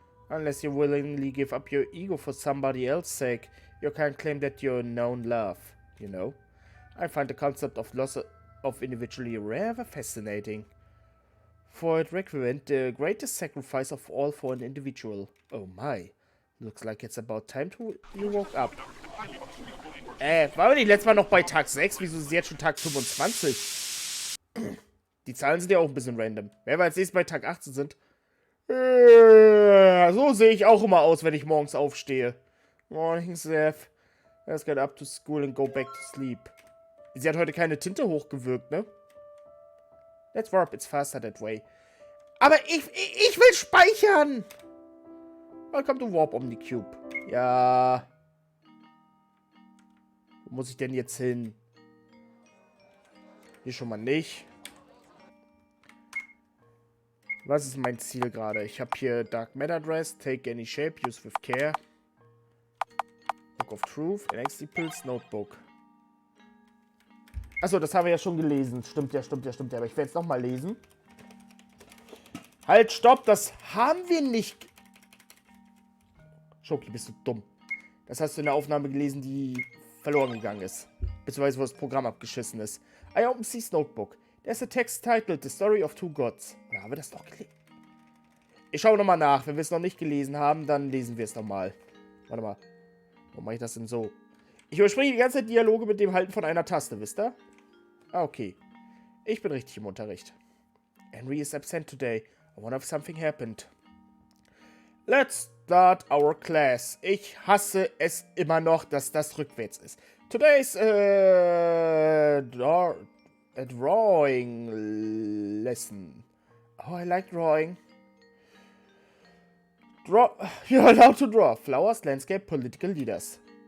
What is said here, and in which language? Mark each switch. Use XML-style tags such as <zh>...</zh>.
<en>Unless you willingly give up your ego for somebody else's sake, you can't claim that you're known love, you know? I find the concept of loss of individuality rather fascinating. For it represents the greatest sacrifice of all for an individual. Oh my. Looks like it's about time you woke up.</en> <de>Waren wir nicht letztes Mal noch bei Tag 6? Wieso ist es jetzt schon Tag 25? Die Zahlen sind ja auch ein bisschen random. Wer wir als nächstes bei Tag 18 sind. So sehe ich auch immer aus, wenn ich morgens aufstehe.</de> <en>Morning, Seth. Let's get up to school and go back to sleep.</en> <de>Sie hat heute keine Tinte hochgewirkt, ne?</de> <en>Let's warp, it's faster that way.</en> <de>Aber ich will speichern!</de> <en>Welcome to Warp Omnicube.</en> <de>Ja. Wo muss ich denn jetzt hin? Hier schon mal nicht. Was ist mein Ziel gerade? Ich habe hier Dark Matter Dress, Take Any Shape, Use with Care. Book of Truth, NXT Pills, Notebook. Achso, das haben wir ja schon gelesen. Stimmt ja. Aber ich werde es nochmal lesen. Halt, stopp, das haben wir nicht. Schoki, bist du dumm. Das hast du in der Aufnahme gelesen, die verloren gegangen ist. Beziehungsweise wo das Programm abgeschissen ist.</de> <en>I open C's Notebook. There's a text titled The Story of Two Gods.</en> <de>Oder haben wir das doch gelesen? Ich schaue nochmal nach. Wenn wir es noch nicht gelesen haben, dann lesen wir es nochmal. Warte mal. Wo mache ich das denn so? Ich überspringe die ganze Zeit Dialoge mit dem Halten von einer Taste, wisst ihr? Ah, okay. Ich bin richtig im Unterricht.</de> <en>Henry is absent today. I wonder if something happened. Let's start our class.</en> <de>Ich hasse es immer noch, dass das rückwärts ist.</de> <en>Today's a drawing lesson. Oh, I like drawing. You're allowed to draw flowers, landscape, political leaders.</en>